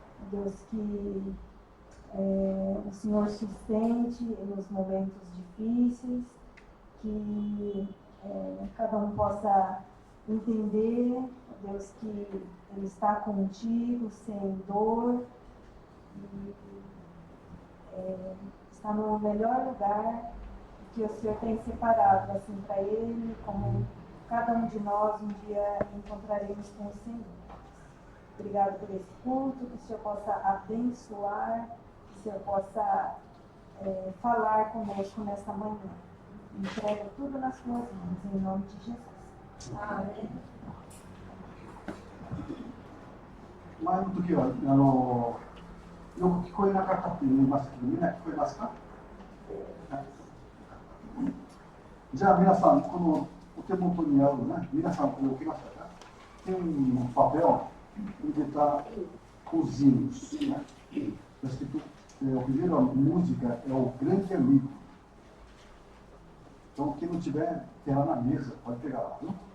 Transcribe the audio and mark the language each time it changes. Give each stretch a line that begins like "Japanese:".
Portuguese: Deus, que o Senhor sustente nos momentos difíceis, que cada um possa entender, Deus, que Ele está contigo, sem dor, e está no melhor lugar que o Senhor tem separado assim para Ele, como cada um de nós um dia encontraremos com o Senhor. Obrigado por esse culto, que o Senhor possa abençoar, que o Senhor possa falar conosco nessa manhã. Entrego tudo nas tuas mãos, em nome de Jesus. Amém.
Japanese: 前の時はよく聞こえなかったって言いましたけど、みんな聞こえますか？じゃあ皆さん、このお手元にあるね、皆さんこれ置きましたか？
Portuguese: Tem um papel onde está os hinos, né? Está escrito, a primeira música é o Grande Amigo. Então, quem não tiver, tem lá na mesa, pode pegar lá, viu?